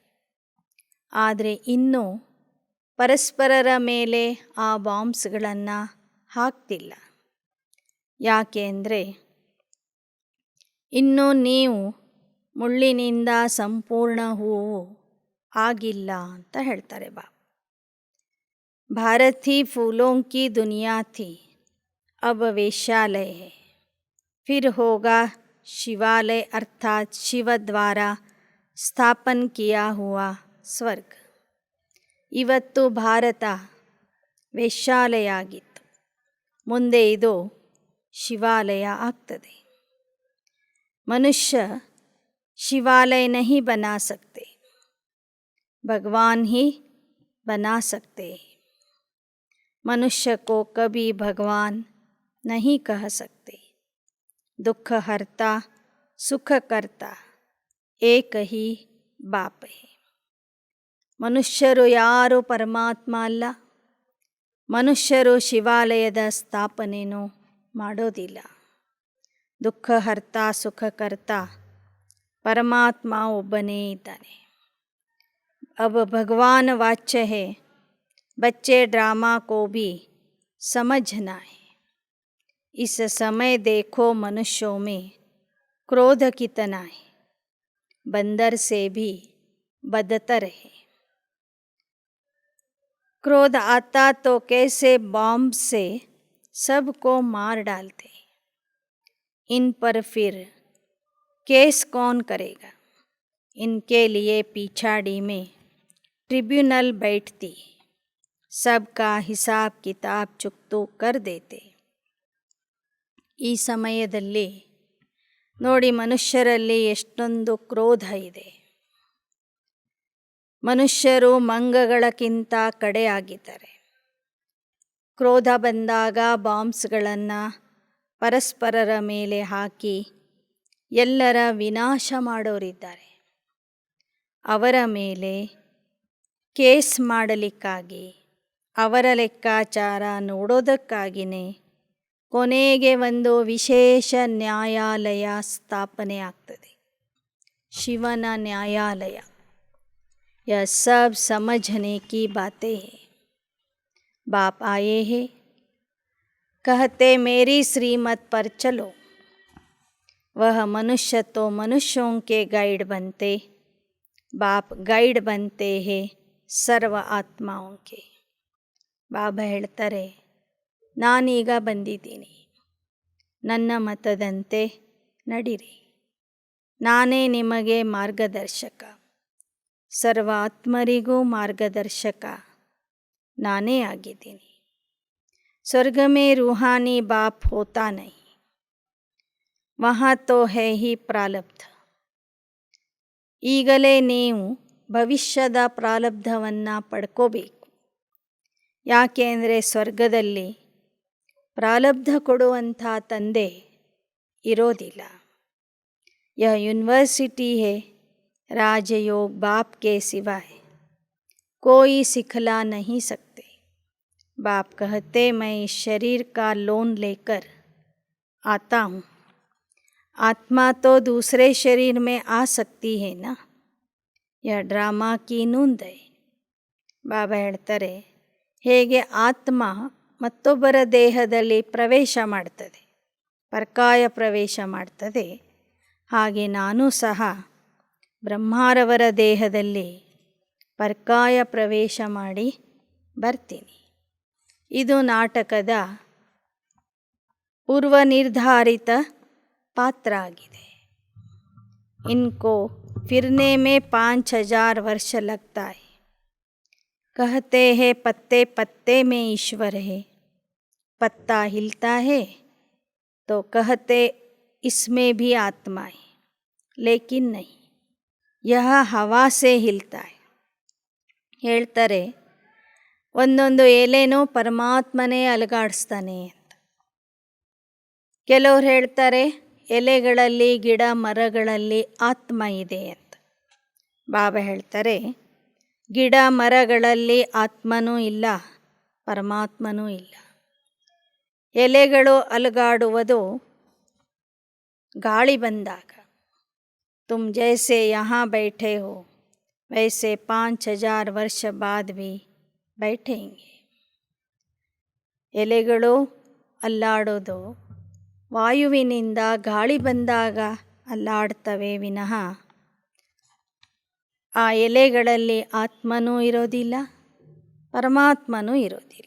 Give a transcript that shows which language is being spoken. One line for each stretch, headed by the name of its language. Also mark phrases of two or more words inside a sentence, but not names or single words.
Kannada: ಆದರೆ ಇನ್ನೂ ಪರಸ್ಪರರ ಮೇಲೆ ಆ ಬಾಂಬ್ಸ್ಗಳನ್ನು ಹಾಕ್ತಿಲ್ಲ. ಯಾಕೆ ಅಂದರೆ ಇನ್ನೂ ನೀವು ಮುಳ್ಳಿನಿಂದ ಸಂಪೂರ್ಣ ಹೂವು ಆಗಿಲ್ಲ ಅಂತ ಹೇಳ್ತಾರೆ ಬಾಬಾ.
Hindi: भारत ही ಫೂಲೋं की दुनिया थी, अब वेश्यालय है. फिर होगा शिवालय अर्थात शिव द्वारा स्थापन किया हुआ ಸ್ವರ್ಗ.
Kannada: ಇವತ್ತು ಭಾರತ ವೇಶ್ಯಾಲಯ ಆಗಿತ್ತು, ಮುಂದೆ ಇದು ಶಿವಾಲಯ ಆಗ್ತದೆ.
Hindi: मनुष्य शिवालय नहीं बना सकते, भगवान ही बना सकते हैं. मनुष्य को कभी भगवान नहीं कह सकते. दुख हरता सुख करता एक ही बाप है.
Kannada: ಮನುಷ್ಯರು ಯಾರು ಪರಮಾತ್ಮ ಅಲ್ಲ. ಮನುಷ್ಯರು ಶಿವಾಲಯದ ಸ್ಥಾಪನೆಯೂ ಮಾಡೋದಿಲ್ಲ. ದುಃಖ ಹರ್ತಾ ಸುಖ ಕರ್ತಾ ಪರಮಾತ್ಮ ಒಬ್ಬನೇ ಇದ್ದಾನೆ.
Hindi: अब भगवान वाच्य है, बच्चे ड्रामा को भी समझना है. इस समय देखो मनुष्यों में क्रोध कितना है, बंदर से भी बदतर है. क्रोध आता तो कैसे बॉम्ब से सबको मार डालते. इन पर फिर केस कौन करेगा. इनके लिए पिछाड़ी में ट्रिब्यूनल बैठती, सबका हिसाब किताब चुक्तू कर देते.
Kannada: ಈ ಸಮಯದಲ್ಲಿ ನೋಡಿ ಮನುಷ್ಯರಲ್ಲಿ ಎಷ್ಟೊಂದು ಕ್ರೋಧ ಇದೆ. ಮನುಷ್ಯರು ಮಂಗಗಳಕ್ಕಿಂತ ಕಡೆಯಾಗಿದ್ದಾರೆ. ಕ್ರೋಧ ಬಂದಾಗ ಬಾಂಬ್ಸ್ಗಳನ್ನು ಪರಸ್ಪರರ ಮೇಲೆ ಹಾಕಿ ಎಲ್ಲರ ವಿನಾಶ ಮಾಡೋರಿದ್ದಾರೆ. ಅವರ ಮೇಲೆ ಕೇಸ್ ಮಾಡಲಿಕ್ಕಾಗಿ ಅವರ ಲೆಕ್ಕಾಚಾರ ನೋಡೋದಕ್ಕಾಗಿಯೇ ಕೊನೆಗೆ ಒಂದು ವಿಶೇಷ ನ್ಯಾಯಾಲಯ ಸ್ಥಾಪನೆ ಆಗ್ತದೆ, ಶಿವನ ನ್ಯಾಯಾಲಯ.
Hindi: यह सब समझने की बातें हैं. बाप आए हैं, कहते मेरी श्रीमत पर चलो. वह मनुष्य तो मनुष्यों के गाइड बनते, बाप गाइड बनते हैं सर्व ಆತ್ಮಾओं के.
Kannada: ಬಾಬಾ ಹೇಳ್ತಾರೆ, ನಾನೀಗ ಬಂದಿದ್ದೀನಿ, ನನ್ನ ಮತದಂತೆ ನಡಿರಿ, ನಾನೇ ನಿಮಗೆ ಮಾರ್ಗದರ್ಶಕ, ಸರ್ವ ಆತ್ಮರಿಗೂ ಮಾರ್ಗದರ್ಶಕ ನಾನೇ ಆಗಿದ್ದೀನಿ.
Hindi: स्वर्ग में रूहानी बाप होता नहीं, वहाँ तो है ही प्रारब्ध.
Kannada: ಈಗಲೇ ನೀವು ಭವಿಷ್ಯದ ಪ್ರಾರಬ್ಧವನ್ನು ಪಡ್ಕೋಬೇಕು. ಯಾಕೆಂದರೆ ಸ್ವರ್ಗದಲ್ಲಿ ಪ್ರಾರಬ್ಧ ಕೊಡುವಂಥ ತಂದೆ ಇರೋದಿಲ್ಲ.
Hindi: यह यूनिवर्सिटी है, राजयोग बाप के सिवाय कोई सिखला नहीं सकते. बाप कहते मैं इस शरीर का लोन लेकर आता हूँ. आत्मा तो दूसरे शरीर में आ सकती है ना, यह ड्रामा की नूंद है.
Kannada: ಬಾಬಾ ಹೇಳ್ತಾರೆ, ಹೇಗೆ ಆತ್ಮ ಮತ್ತೊಬ್ಬರ ದೇಹದಲ್ಲಿ ಪ್ರವೇಶ ಮಾಡ್ತದೆ, ಪರ್ಕಾಯ ಪ್ರವೇಶ ಮಾಡ್ತದೆ, ಹಾಗೆ ನಾನು ಸಹ ಬ್ರಹ್ಮಾರವರ ದೇಹದಲ್ಲಿ ಪರ್ಕಾಯ ಪ್ರವೇಶ ಮಾಡಿ ಬರ್ತೀನಿ. ಇದು ನಾಟಕದ ಪೂರ್ವ ನಿರ್ಧಾರಿತ ಪಾತ್ರ ಆಗಿದೆ.
Hindi: इनको फिरने में 5000 वर्ष लगता है. कहते हैं पत्ते पत्ते में ईश्वर है, पत्ता हिलता है तो कहते इसमें भी आत्मा है, लेकिन नहीं, यह हवा से हिलता है.
Kannada: ಹೇಳ್ತಾರೆ, ಒಂದೊಂದು ಎಲೆನೂ ಪರಮಾತ್ಮನೇ ಅಲುಗಾಡಿಸ್ತಾನೆ ಅಂತ. ಕೆಲವ್ರು ಹೇಳ್ತಾರೆ ಎಲೆಗಳಲ್ಲಿ ಗಿಡ ಮರಗಳಲ್ಲಿ ಆತ್ಮ ಇದೆ ಅಂತ. ಬಾಬಾ ಹೇಳ್ತಾರೆ, ಗಿಡ ಮರಗಳಲ್ಲಿ ಆತ್ಮನೂ ಇಲ್ಲ, ಪರಮಾತ್ಮನೂ ಇಲ್ಲ. ಎಲೆಗಳು ಅಲುಗಾಡುವುದು ಗಾಳಿ ಬಂದಾಗ.
Hindi: तुम जैसे यहाँ बैठे हो वैसे 5000 वर्ष बाद भी बैठेंगे.
Kannada: ಎಲೆಗಳು ಅಲ್ಲಾಡೋದು ವಾಯುವಿನಿಂದ ಗಾಳಿ ಬಂದಾಗ ಅಲ್ಲಾಡ್ತವೆ ವಿನಃ ಆ ಎಲೆಗಳಲ್ಲಿ ಆತ್ಮನೂ ಇರೋದಿಲ್ಲ, ಪರಮಾತ್ಮನೂ ಇರೋದಿಲ್ಲ.